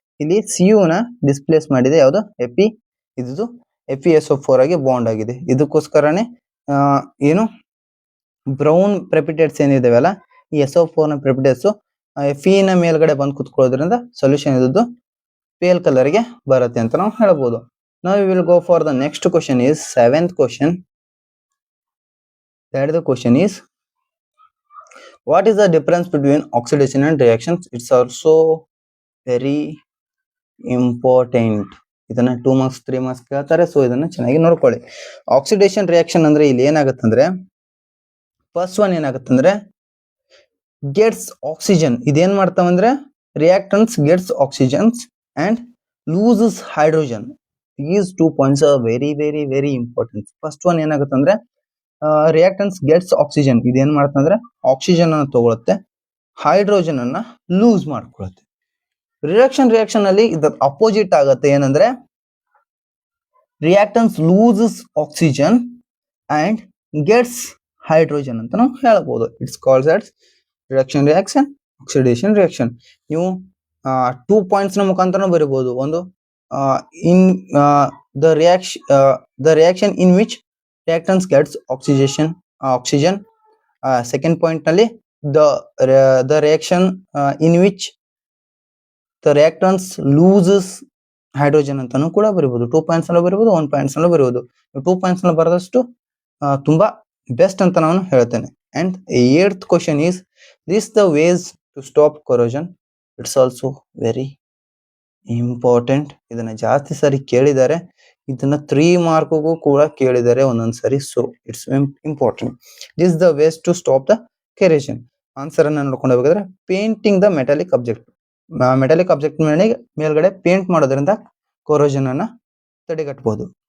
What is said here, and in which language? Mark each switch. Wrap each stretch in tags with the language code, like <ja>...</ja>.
<kn>ಇಲ್ಲಿ Cu ನ displays ಮಾಡಿದೆ ಯಾವುದು Fe, ಇದು FeSO4 ಆಗಿ ಬಾಂಡ್ ಆಗಿದೆ. ಇದಕ್ಕೋಸ್ಕರನೇ ಏನು ಬ್ರೌನ್ ಪ್ರೆಪಿಟೇಟ್ಸ್ ಏನಿದಾವಲ್ಲ ಈ SO4 ನ ಪ್ರೆಪಿಟೇಟ್ಸ್ Fe ನ ಮೇಲ್ಗಡೆ ಬಂದು ಕುತ್ಕೊಳ್ಳೋದ್ರಿಂದ ಸೊಲ್ಯೂಷನ್ ಇದ್ದು ಪೇಲ್ ಕಲರ್ ಗೆ ಬರುತ್ತೆ ಅಂತ ನಾವು ಹೇಳಬಹುದು.</kn> <en>Now we will go for the next question is 7th question. That the question is what is the difference between oxidation and reactions? It's also very important.</en> <kn>ಇದನ್ನ 2 ಮಾರ್ಕ್ಸ್ 3 ಮಾರ್ಕ್ಸ್ ಕೇಳ್ತಾರೆ. So ಇದನ್ನ ಚೆನ್ನಾಗಿ ನೋಡ್ಕೊಳ್ಳಿ. ಆಕ್ಸಿಡೇಷನ್ ರಿಯಾಕ್ಷನ್ ಅಂದ್ರೆ ಇಲ್ಲಿ ಏನಾಗುತ್ತಂದ್ರೆ first one ಏನಾಗುತ್ತಂದ್ರೆ</kn> <en>Gets oxygen.</en> <kn>ಇದೇನ್ ಮಾಡ್ತಾವಂದ್ರೆ</kn> <en>Reactants gets oxygens and loses hydrogen. These 2 points are very very very important.</en> <kn>First one ಏನಾಗುತ್ತಂದ್ರೆ reactance</kn> <en>Gets oxygen.</en> <kn>ಇದೇನ್ ಮಾಡ್ತಂದ್ರೆ oxygen ಅನ್ನು ತಗೊಳುತ್ತೆ, ಹೈಡ್ರೋಜನ್ ಅನ್ನ ಲೂಸ್ ಮಾಡ್ಕೊಳ್ಳುತ್ತೆ. ರಿಯಾಕ್ಷನ್ ಅಲ್ಲಿ ಇದು ಅಪೋಸಿಟ್ ಆಗುತ್ತೆ. ಏನಂದ್ರೆ</kn> <en>reactants loses oxygen and gets hydrogen</en> <kn>ಅಂತ ನಾವು ಹೇಳಬಹುದು.</kn> <en>It's calls as reduction reaction, oxidation reaction.</en> <kn>ನೀವು 2 ಪಾಯಿಂಟ್ಸ್ ನ ಮುಖಾಂತರ ಬರೀಬಹುದು. ಒಂದು</kn> <en>In the reaction in which reactants gets oxygen.</en> <kn>Second point ನಲ್ಲಿ</kn> <en>the reaction in which the reactants loses hydrogen</en> <kn>ಅಂತಾನು ಕೂಡ ಬರೀಬಹುದು. 2 ಪಾಯಿಂಟ್ಸ್ ನಲ್ಲಿ ಬರೀಬಹುದು, 1 ಪಾಯಿಂಟ್ಸ್ ನಲ್ಲಿ ಬರೀಬಹುದು. 2 ಪಾಯಿಂಟ್ಸ್ ನಲ್ಲಿ ಬರೆದಷ್ಟು ತುಂಬಾ ಬೆಸ್ಟ್ ಅಂತ ನಾನು ಹೇಳ್ತೇನೆ.</kn> <en>And 8th question is this the ways to stop corrosion. It's also very important.</en> <kn>ಇದನ್ನ ಜಾಸ್ತಿ ಸಾರಿ ಕೇಳಿದ್ದಾರೆ. ಇದನ್ನ 3 ಮಾರ್ಕ್ಗೂ ಕೂಡ ಕೇಳಿದ್ದಾರೆ ಒಂದೊಂದ್ಸರಿ.</kn> <en>So it's important. This the ways to stop the corrosion.</en> <kn>Answer ಅನ್ನ ನೋಡ್ಕೊಂಡು ಹೋಗಿದ್ರೆ</kn> <en>Painting the metallic object.</en> <kn>Metallic object ಮೇಲ್ಗಡೆ ಪೇಂಟ್ ಮಾಡೋದ್ರಿಂದ ಕೊರೋಷನ್ ಅನ್ನ ತಡೆಗಟ್ಟಬಹುದು.</kn>